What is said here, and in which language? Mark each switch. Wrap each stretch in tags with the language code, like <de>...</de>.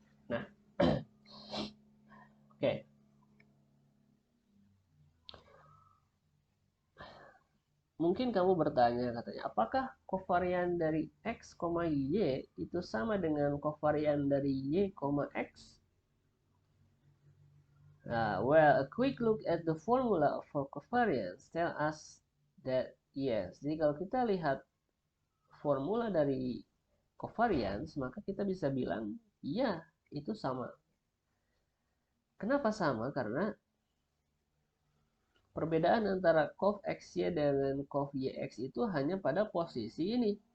<id>Nah, oke. Mungkin kamu bertanya katanya, apakah kovarian dari X, Y itu sama dengan kovarian dari Y, X?</id> <en>Well, a quick look at the formula for covariance tell us that yes.</en> <id>Jadi kalau kita lihat formula dari covariance, maka kita bisa bilang, iya, itu sama. Kenapa sama? Karena perbedaan antara cov XY dengan cov YX itu hanya pada posisi ini.</id>